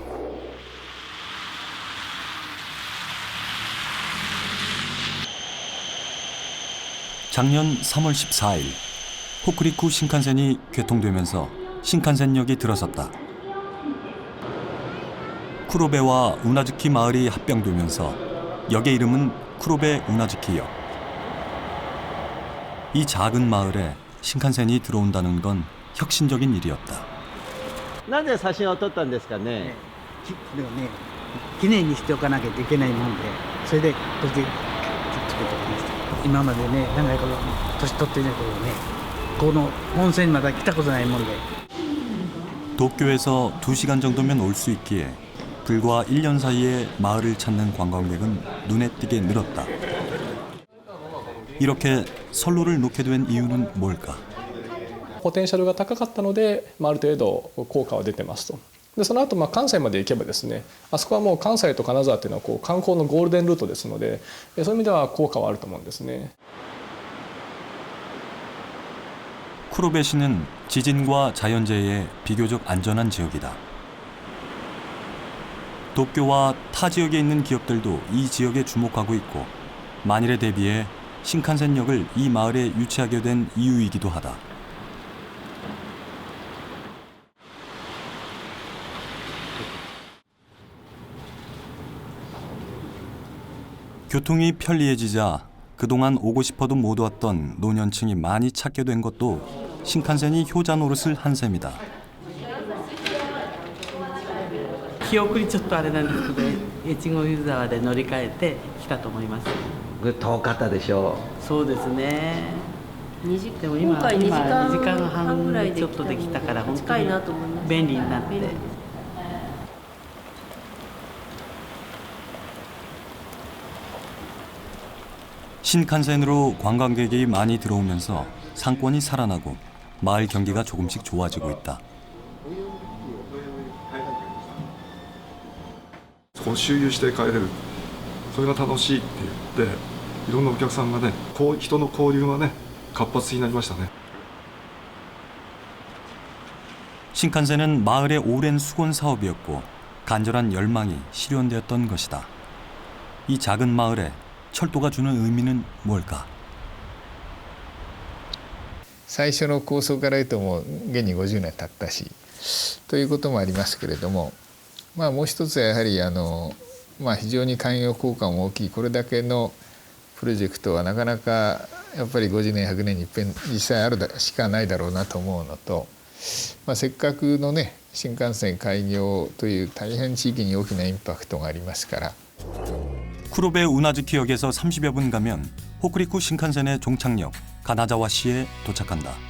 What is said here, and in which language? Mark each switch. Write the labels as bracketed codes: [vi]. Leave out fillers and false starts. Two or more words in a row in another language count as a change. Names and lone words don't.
[ko] 작년 3월 14일 호쿠리쿠 신칸센이 개통되면서 신칸센역이 들어섰다. 쿠로베와 우나즈키 마을이 합병되면서 역의 이름은 쿠로베 우나즈키역. 이 작은 마을에 신칸센이 들어온다는 건 혁신적인 일이었다. [ja] なぜ写真を撮ったんですかね。でもね、記念にしておかなきゃいけないもんで、それでこれで作っておきました。今までね、長い頃年取ってるけどね、この温泉にまだ来たことないもんで。 [ko] 도쿄에서 2시간 정도면 올 수 있기에 불과 1년 사이에 마을을 찾는 관광객은 눈에 띄게 늘었다. 이렇게 선로를 놓게 된 이유는 뭘까? [ja] ポテンシャルが高かったので、ある程度効果は出てますと。でその後関西まで行けばですね、あそこはもう関西と金沢っていうのは観光のゴールデンルートですので、そういう意味では効果はあると思うんですね。 [ko] 쿠로베시는 지진과 자연재해에 비교적 안전한 지역이다. 도쿄와 타 지역에 있는 기업들도 이 지역에 주목하고 있고 만일에 대비해 신칸센역을 이 마을에 유치하게 된 이유이기도 하다. 교통이 편리해지자 그동안 오고 싶어도 못 왔던 노년층이 많이 찾게 된 것도 신칸센이 효자 노릇을 한 셈이다. [ja] 記憶にちょっとあれなんですけど、越後湯沢で乗り換えて来たと思います。遠かったでしょそうですね。でも今回2時間 2時間半半ぐらいでちょっとできたから本当に近いなと思います。便利になって。 [ko] 신칸센으로 관광객이 많이 들어오면서 상권이 살아나고 마을 경기가 조금씩 좋아지고 있다. [ja] そこを周遊して帰れる、それが楽しいって言って、いろんなお客さんがね、人の交流がね、活発になりましたね。 [ko] 신칸센은 마을의 오랜 수건 사업이었고 간절한 열망이 실현되었던 것이다. 이 작은 마을에 철도가 주는 의미는 뭘까? [ja] 最初の構想から言うともう現に50年経ったしということもありますけれども、もう一つはやはり非常に寛容効果も大きいこれだけのプロジェクトはなかなかやっぱり50年100年に一遍実際あるしかないだろうなと思うのと、せっかくのね新幹線開業という大変地域に大きなインパクトがありますから。 [ko] 쿠로베 우나즈키역에서 30여 분 가면 호쿠리쿠 신칸센의 종착역 가나자와시에 도착한다.